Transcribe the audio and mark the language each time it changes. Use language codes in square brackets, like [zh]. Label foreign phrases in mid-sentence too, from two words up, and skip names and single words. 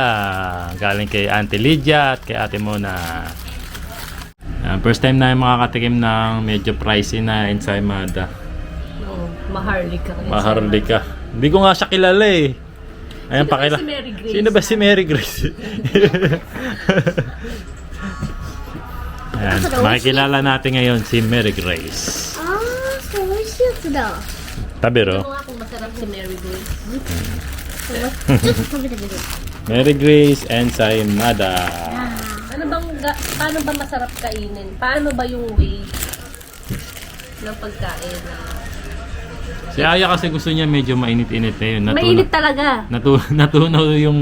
[tl] Galing kay Auntie Lydia at kay Ate Mona. [en] First time [tl] na makakatikim ng medyo pricey na ensaymada. No, maharlika. Maharlika. Hindi ko nga siya kilala eh. Ayan, Sino ba pakila. si Mary Grace? Sino ba si Mary Grace? Ayan, makikilala natin ngayon si Mary Grace. [ja] ああ、そう、美味しいやつだ。 [tl] Tabiro. Ano nga kung masarap si Mary Grace? [ja] ちょっと食べてみる。 [tl] Mary Grace ensaymada. Paano ba masarap kainin? Paano ba yung way ng pagkain? Si Aya kasi gusto niya medyo mainit-init na yun. Mainit talaga. Natunaw yung